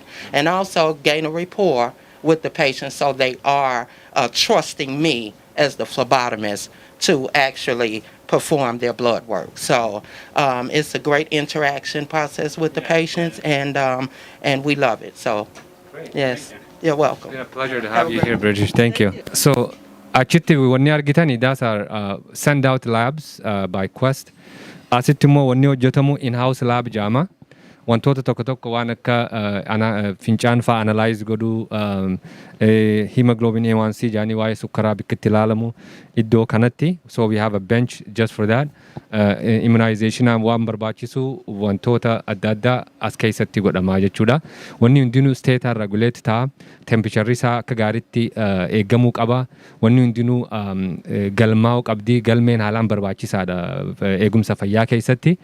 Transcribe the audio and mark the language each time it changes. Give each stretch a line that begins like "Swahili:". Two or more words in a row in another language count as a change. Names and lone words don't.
English: And also gain a rapport with the patient so they are trusting me as the phlebotomist to actually perform their blood work. So it's a great interaction process with the patients, and we love it. So, Great. yes, you're welcome. It's been a pleasure to have you here, British. Thank you. So,
Oromo: achitti wanni argitani,
English: those are send out labs by Quest.
Oromo: Asitti immoo wanni hojjetamu
English: in-house lab
Oromo: jama. wantoota tokko waan akka fincaan fa'aa analyze godhuu
English: hemoglobin A1C
Oromo: jaanii waa'ee sukkaraa bikkitti ilaalamu iddoo kanatti.
English: So we have a bench just for that.
Oromo: Immunization waan barbaachisu wantoota adda addaa as keessatti godhamaa jechuudha. Wanni hundinuu
English: state regulate
Oromo: ta'a. Temperature isaa akka gaariitti eeggamuu qaba. Wanni hundinuu galmaa'uu qabdi. Galmeen haalaan barbaachisaadha eegumsa fayyaa keessatti.